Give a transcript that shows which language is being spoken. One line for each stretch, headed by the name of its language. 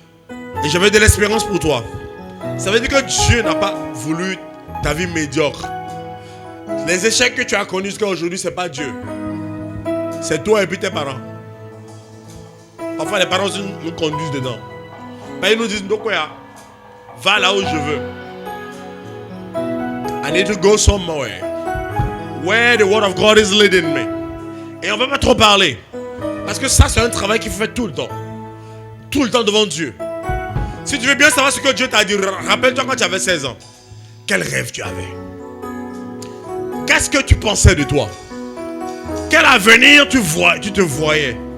French: Et j'avais de l'espérance pour toi. Ça veut dire que Dieu n'a pas voulu ta vie médiocre. Les échecs que tu as connus jusqu'à aujourd'hui, ce n'est pas Dieu. C'est toi et puis tes parents. Enfin, les parents nous conduisent dedans. Mais ils nous disent, va là où je veux.
English: I need to go somewhere. Where the word of God is leading me.
French: Et on ne va pas trop parler. Parce que ça, c'est un travail qu'il faut faire tout le temps. Tout le temps devant Dieu. Si tu veux bien savoir ce que Dieu t'a dit, rappelle-toi quand tu avais 16 ans. Quel rêve tu avais? Qu'est-ce que tu pensais de toi? Quel avenir tu te voyais?